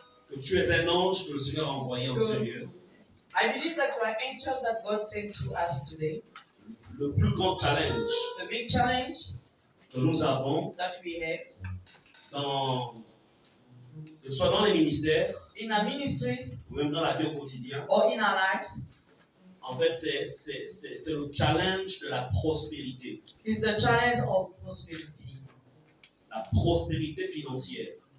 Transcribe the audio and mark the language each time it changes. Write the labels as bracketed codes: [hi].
[fr] Que tu es un ange que le Seigneur a envoyé en ce lieu. [en] I believe that you are angels that God sent to us today. [fr] Le plus grand challenge [en] The big challenge [fr] que nous avons, [en] that we have [fr] que ce soit dans les ministères [en] in our ministries [fr] ou même dans la vie au quotidien, [en] or in our lives [fr] en fait, c'est le challenge de la prospérité. [en] is the challenge of prosperity, [fr] La prospérité financière.